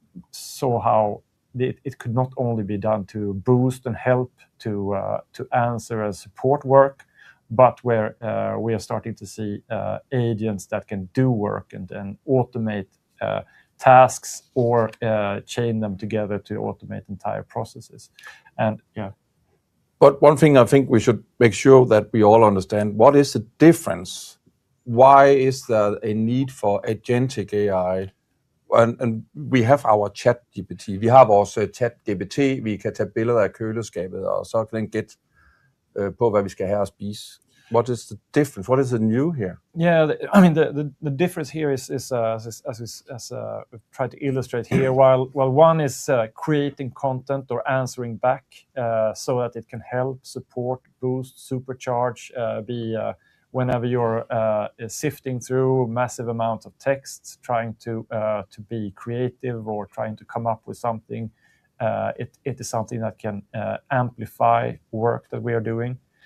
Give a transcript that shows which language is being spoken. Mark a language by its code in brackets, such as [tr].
[en] saw how it could not only be done to boost and help to answer and support work, but where we are starting to see agents that can do work and automate tasks or chain them together to automate entire processes. And But one thing I think we should make sure that we all understand, what is the difference? Why is there a need for agentic AI? And we have our ChatGPT. [da] Vi har vores ChatGPT, vi kan tage billeder af køleskabet, og så kan den gætte på, hvad vi skal have at spise. [en] What is the difference? What is the new here? Yeah, I mean the difference here is as we've tried to illustrate here. While one is creating content or answering back, so that it can help, support, boost, supercharge, whenever you're sifting through massive amounts of text, trying to be creative or trying to come up with something, it is something that can amplify work that we are doing.